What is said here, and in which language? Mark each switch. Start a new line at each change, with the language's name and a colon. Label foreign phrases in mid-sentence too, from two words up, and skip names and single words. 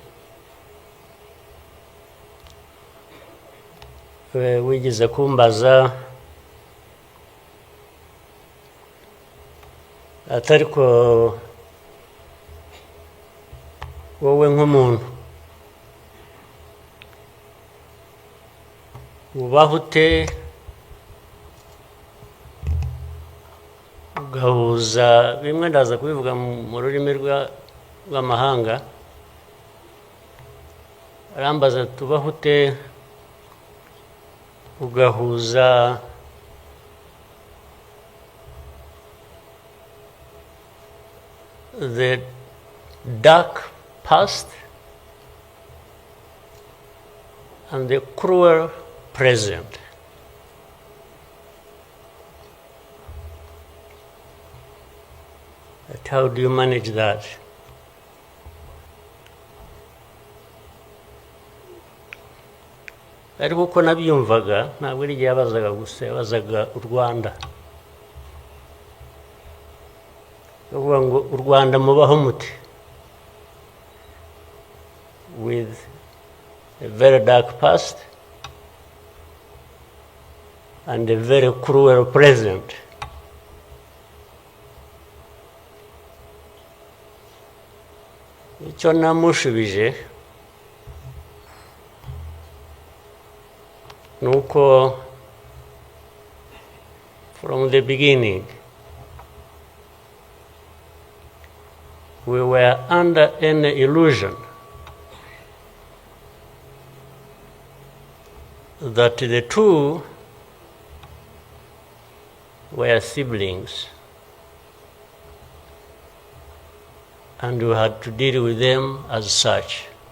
Kinyarwanda: wigeze kumbaza atari ko wowe nk'umuntu ubaho ute ugahuza bimwe, ndaza kubivuga mu rurimi rw'amahanga. Arambaza tubaho ute ugahuza
English: the dark past and the cruel present. But how do you manage that?
Kinyarwanda: Ariko uko nabyumvaga ntabwo ari igihe yabazaga gusa, yabazaga u Rwanda. Bavuga ngo u Rwanda mubaho muti,
English: with a very dark past and a very cruel present.
Kinyarwanda: Icyo namushubije nuko
English: from the beginning we were under any illusion that the two were siblings and we had to deal with them as such.